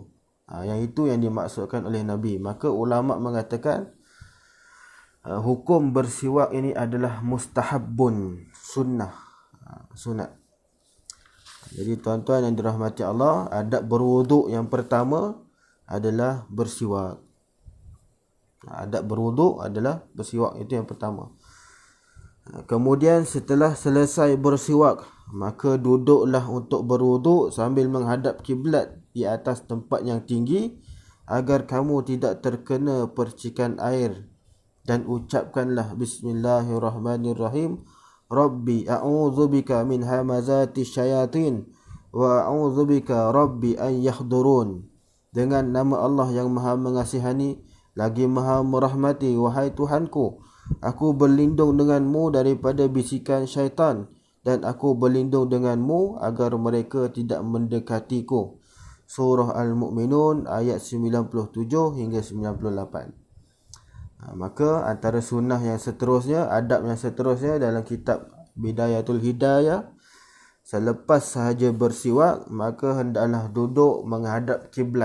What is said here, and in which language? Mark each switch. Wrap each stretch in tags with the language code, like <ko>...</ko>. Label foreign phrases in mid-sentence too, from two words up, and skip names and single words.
<ms>Yang itu yang dimaksudkan oleh Nabi. Maka ulama mengatakan hukum bersiwak ini adalah mustahabun, sunnah, sunat. Jadi tuan-tuan yang dirahmati Allah, adab berwuduk yang pertama adalah bersiwak. Adab berwuduk adalah bersiwak, itu yang pertama. Kemudian setelah selesai bersiwak, maka duduklah untuk berwuduk sambil menghadap kiblat di atas tempat yang tinggi, agar kamu tidak terkena percikan air, dan ucapkanlah Bismillahirrahmanirrahim,</ms> <ar>رب أعوذ بك من همزات الشياطين وأعوذ بك رب أن يحضرون.</ar> <ms>Dengan nama Allah yang Maha Mengasihani lagi Maha Merahmati, wahai Tuhanku, aku berlindung denganmu daripada bisikan syaitan, dan aku berlindung denganmu agar mereka tidak mendekatiku. Surah Al-Mu'minun ayat 97 hingga 98. Maka antara sunnah yang seterusnya, adab yang seterusnya dalam kitab Bidayatul Hidayah, selepas sahaja bersiwak, maka hendaklah duduk menghadap kiblat.</ms>